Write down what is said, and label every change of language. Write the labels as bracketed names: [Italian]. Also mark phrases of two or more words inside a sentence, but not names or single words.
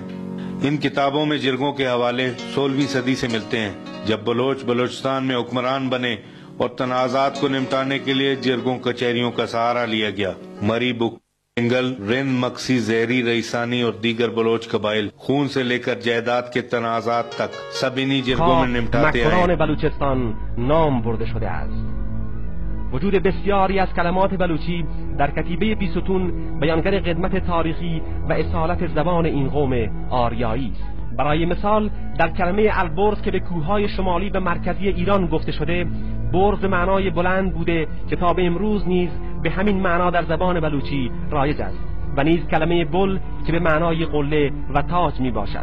[Urdu] ان کتابوں میں جرگوں کے حوالے 16ویں صدی سے ملتے ہیں, جب بلوچستان میں حکمران بنے اور تنازعات کو نمٹانے کے لیے جرگوں کچہریوں کا سہارا لیا گیا. مری بک انگل, رند, مکسی, زہری, رئیسانی اور دیگر بلوچ قبائل خون سے لے کر جائیداد کے تنازعات تک سب انہی جرگوں میں نمٹاتے آئے. [Persian] مکران بلوچستان نام برده شده است. وجود بسیاری از کلمات بلوچی در کتیبه بیستون بیانگر قدمت تاریخی و اصالت زبان این قوم آریایی است. برای مثال در کلمه البرز که به کوههای شمالی و مرکزی ایران گفته شده, برز معنای بلند بوده که تا به امروز نیز به همین معنا در زبان بلوچی رایج است, و نیز کلمه بل که به معنای قله و تاج می باشد.